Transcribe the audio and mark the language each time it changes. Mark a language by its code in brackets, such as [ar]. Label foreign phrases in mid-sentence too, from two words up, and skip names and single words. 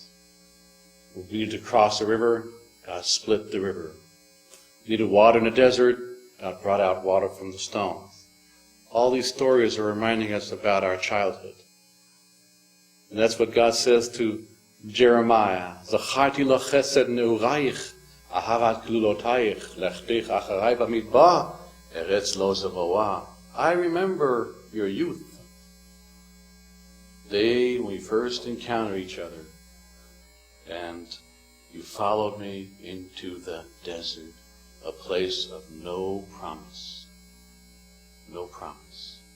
[en] When we needed to cross a river, God split the river. We needed water in the desert, God brought out water from the stones. All these stories are reminding us about our childhood. And that's what God says to Jeremiah. [he] זכרתי לך חסד נעוריך אהבת כלולתיך לכתך אחרי במדבר ארץ לא זרועה. [en] I remember your youth. The day when we first encountered each other, and you followed me into the desert, a place of no promise. No promise.